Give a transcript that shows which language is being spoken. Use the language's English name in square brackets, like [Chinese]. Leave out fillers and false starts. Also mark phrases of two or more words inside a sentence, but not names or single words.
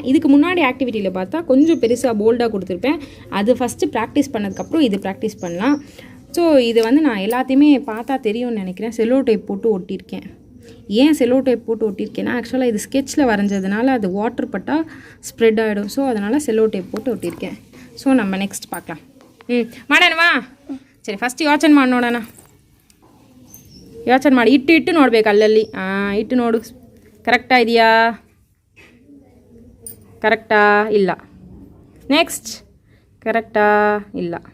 [Tamil] இதுக்கு முன்னாடி ஆக்டிவிட்டியில் பார்த்தா கொஞ்சம் பெருசாக போல்டாக கொடுத்துருப்பேன். அது [English] first practice [Tamil] பண்ணதுக்கப்புறம் இது ப்ராக்டிஸ் பண்ணலாம். ஸோ இது வந்து நான் எல்லாத்தையுமே பார்த்தா தெரியும்னு நினைக்கிறேன். [English] cello tape [Tamil] போட்டு ஒட்டியிருக்கேன். ஏன் [English] cello tape [Tamil] போட்டு ஒட்டியிருக்கேன்னா, ஆக்சுவலாக இது ஸ்கெட்சில் வரைஞ்சதுனால அது வாட்டர் பட்டால் ஸ்ப்ரெட் ஆகிடும். ஸோ அதனால் [English] cello tape [Tamil] போட்டு ஒட்டியிருக்கேன். ஸோ நம்ம நெக்ஸ்ட் பார்க்கலாம். [Kannada] ಮಾಡಣವಾ? ಸರಿ, ಫಸ್ಟ್ ಯೋಚನೆ ಮಾಡಿ ನೋಡೋಣ. ಯೋಚನೆ ಮಾಡಿ ಇಟ್ಟು ನೋಡ್ಬೇಕು ಅಲ್ಲಲ್ಲಿ. ಇಟ್ಟು ನೋಡು, ಕರೆಕ್ಟಾ ಇದೆಯಾ? ಕರೆಕ್ಟಾ? ಇಲ್ಲ. ನೆಕ್ಸ್ಟ್, ಕರೆಕ್ಟಾ? ಇಲ್ಲ.